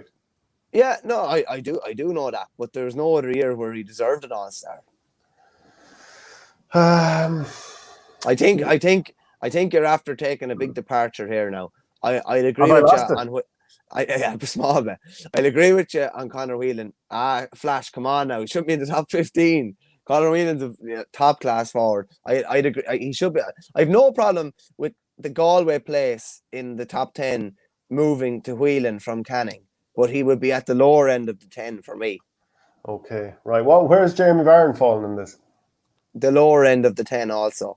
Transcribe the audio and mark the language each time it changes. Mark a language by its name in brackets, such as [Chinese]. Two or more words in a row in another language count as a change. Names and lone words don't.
[English] Yeah, no, I do know that, but there's no other year where he deserved an All-Star. I think you're after taking a big departure here now. I'd agree with you on what. Small bit. I'll agree with you on Conor Whelan. Flash, come on now. He should be in the top 15. Conor Whelan's a top class forward. I'd agree. He should be. I have no problem with the Galway place in the top 10 moving to Whelan from Canning, but he would be at the lower end of the 10 for me. Okay, right. Well, where's Jamie Barron falling in this? The lower end of the 10 also.